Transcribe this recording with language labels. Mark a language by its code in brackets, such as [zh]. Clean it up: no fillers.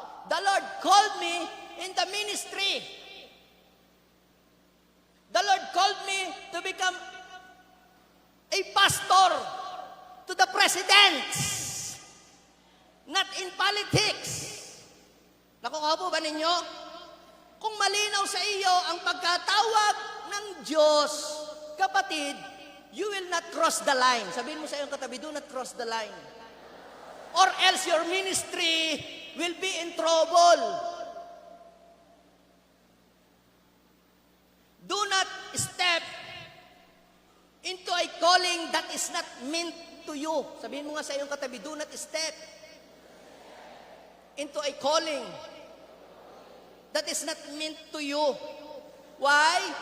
[en] The Lord called me in the ministry. The Lord called me to become a pastor to the presidents, not in politics. [tl] Nakuha po ba ninyo? Kung malinaw sa iyo ang pagkatawag ng Diyos, kapatid, [en] you will not cross the line. [tl] Sabihin mo sa iyong katabi, [en] do not cross the line. Or else your ministry will be in trouble. Do not step into a calling that is not meant to you. [tl] Sabihin mo nga sa iyong katabi, [en] do not step into a calling that is not meant to you. Why?